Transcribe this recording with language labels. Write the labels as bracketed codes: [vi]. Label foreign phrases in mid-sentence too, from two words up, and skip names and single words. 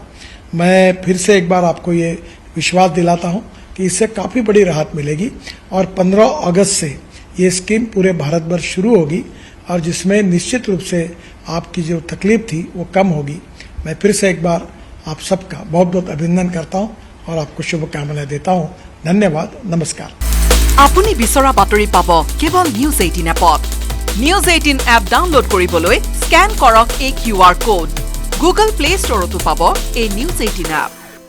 [hi] मैं फिर से एक बार आपको ये विश्वास दिलाता हूँ कि इससे काफ़ी बड़ी राहत मिलेगी और 15 अगस्त से ये स्कीम पूरे भारत भर शुरू होगी और जिसमें निश्चित रूप से आपकी जो तकलीफ थी वो कम होगी। मैं फिर से एक बार आप सबका बहुत बहुत अभिनंदन करता हूँ और आपको शुभकामनाएं देता हूँ। धन्यवाद। नमस्कार। [as] আপুনি বিচৰা বাতৰি পাব কেৱল নিউজ 18 এপত। নিউজ 18 এপ ডাউনলোড কৰিবলৈ স্ক্যান কৰক এই QR কোড। গুগল প্লে ষ্টৰতো পাব এই নিউজ 18 এপ।